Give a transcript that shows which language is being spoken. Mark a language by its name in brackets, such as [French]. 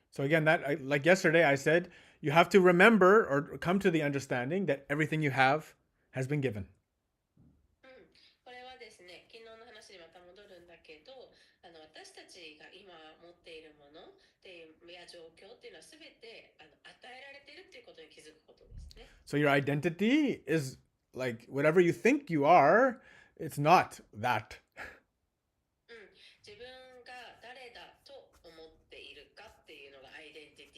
[English] So again, like yesterday I said, you have to remember or come to the understanding that everything you have has been given. [Japanese] これはですね、昨日の話にまた戻るんだけど、私たちが今持っているものっていうや状況っていうのは全て与えられているっていうことに気づくことですね。 [English] So your identity is like whatever you think you are, it's not that. [Japanese] 自分が誰だと思っているかっていうのがアイデン